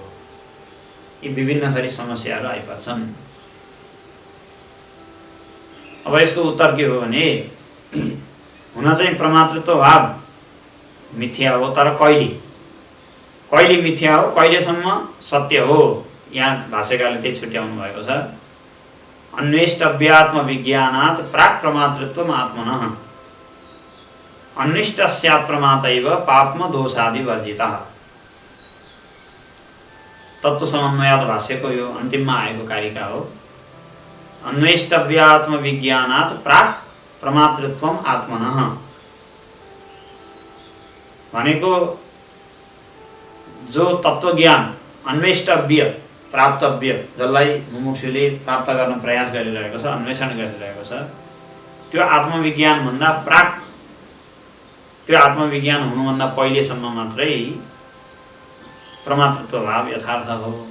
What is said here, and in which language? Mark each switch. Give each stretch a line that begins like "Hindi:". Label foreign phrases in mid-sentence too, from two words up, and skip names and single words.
Nepali: यी विभिन्न थरी समस्याहरू आइपर्छन्। अब यसको उत्तर के हो भने, हुन चाहिँ प्रमातृत्व भाव मिथ्या हो, तर कहिले मिथ्या हो, कहिलेसम्म सत्य हो, यहाँ भाष्यकारले त्यही छुट्याउनु भएको छ।
Sanskrit: अन्वेष्टव्यात्म विज्ञानात् प्राक् प्रमातृत्वम् आत्मनः अन्विष्ट स्यात् प्रमातैव पाप्म दोषादि वर्जितः।
Nepali: तत्त्व समन्वयात् भाष्यको यो अन्तिममा आएको कारिका हो।
Sanskrit: अन्वेष्टव्यात्म विज्ञानात् प्राक् प्रमातृत्वम् आत्मनः
Nepali: भनेको जो तत्त्वज्ञान अन्वेष्टव्य प्राप्तव्य, जसलाई मुमुक्षुले प्राप्त गर्न प्रयास गरिरहेको छ, अन्वेषण गरिरहेको छ, त्यो आत्मविज्ञान भन्दा प्राक्, त्यो आत्मविज्ञान हुनुभन्दा पहिलेसम्म मात्रै प्रमातृत्व भाव यथार्थ हो।